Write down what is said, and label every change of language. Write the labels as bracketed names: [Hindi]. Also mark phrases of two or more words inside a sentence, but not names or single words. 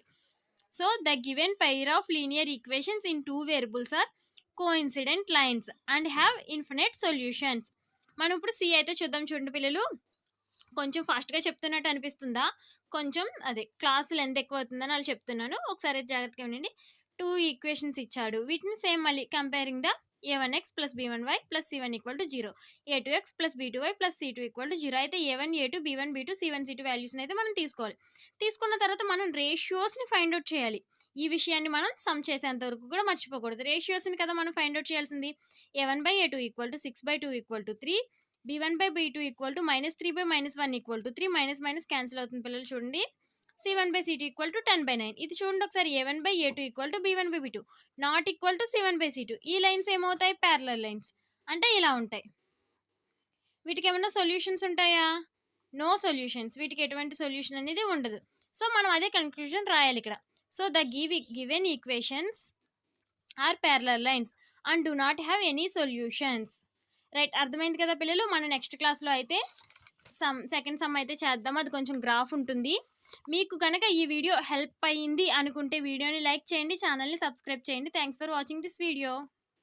[English] So the given pair of linear equations in 2 variables are coincident lines and have infinite solutions. [Telugu] మనం ఇప్పుడు సి అయితే చూడండి పిల్లలు. కొంచెం ఫాస్ట్గా చెప్తున్నట్టు అనిపిస్తుందా? కొంచెం అదే [English] class length [Telugu] ఎక్కువ అవుతుందని వాళ్ళు చెప్తున్నాను. ఒకసారి జాగ్రత్తగా వినండి. 2 ఈక్వేషన్స్ ఇచ్చాడు. వీటిని సేమ్ మళ్ళీ [English] comparing the [Telugu] a1x + b1y + c1 = 0, a2x + b2y + c2 = 0. అయితే a1, a2, b1, b2, c1, c2 వాల్యూస్ని అయితే మనం తీసుకోవాలి. తీసుకున్న తర్వాత మనం రేషియోస్ని [English] find out [Telugu] చేయాలి. ఈ విషయాన్ని మనం సమ్ చేసేంత వరకు కూడా మర్చిపోకూడదు. రేషియోస్ని కదా మనం [English] find out [Telugu] చేయాల్సింది. a1/a2 = 6/2 = 3, b1/b2 = -3/-1 = 3, [English] minus cancel [Telugu] అవుతుంది పిల్లలు. చూడండి, c1/c2 = 10/9. ఇది చూడండి ఒకసారి. a1/a2 = b1/b2 ≠ c1/c2. ఈ లైన్స్ ఏమవుతాయి? [English] parallel lines. [Telugu] అంటే ఇలా ఉంటాయి. వీటికి ఏమైనా సొల్యూషన్స్ ఉంటాయా? [English] no solutions. [Telugu] వీటికి ఎటువంటి సొల్యూషన్ అనేది ఉండదు. సో మనం అదే కన్క్లూజన్ రాయాలి ఇక్కడ. [English] So the given equations are parallel lines and do not have any solutions. [Telugu] రైట్, అర్థమైంది కదా పిల్లలు. మనం [English] next class [Telugu] అయితే [English] second sum [Telugu] అయితే చేద్దాం. అది కొంచెం గ్రాఫ్ ఉంటుంది. మీకు కనుక ఈ వీడియో హెల్ప్ అయ్యింది అనుకుంటే వీడియోని లైక్ చేయండి, [English] channel subscribe [Telugu] చేయండి. [English] Thanks for watching this video.